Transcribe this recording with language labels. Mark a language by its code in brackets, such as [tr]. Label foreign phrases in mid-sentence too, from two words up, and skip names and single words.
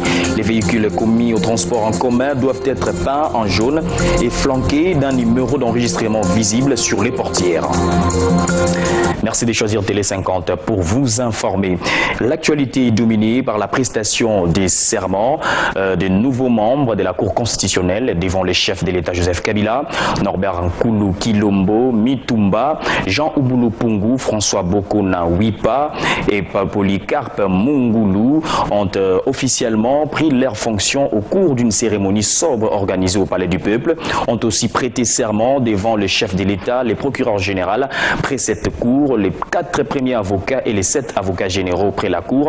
[fr] Les véhicules commis au transport en commun doivent être peints en jaune et flanqués d'un numéro d'enregistrement visible sur les portières. Merci de choisir Télé 50 pour vous informer. L'actualité est dominée par la prestation des serments des nouveaux membres de la Cour constitutionnelle devant les chefs de l'État Joseph Kabila, Norbert Nkulu Kilombo Mitumba, Jean Ubulu Pungu, François Bokona Wipa et Polycarpe Mungulu ont officiellement pris leurs fonctions au cours d'une cérémonie sobre organisée au Palais du Peuple, ont aussi prêté serment devant le chef de l'État, les procureurs généraux près cette cour, les 4 premiers avocats et les 7 avocats généraux près la Cour.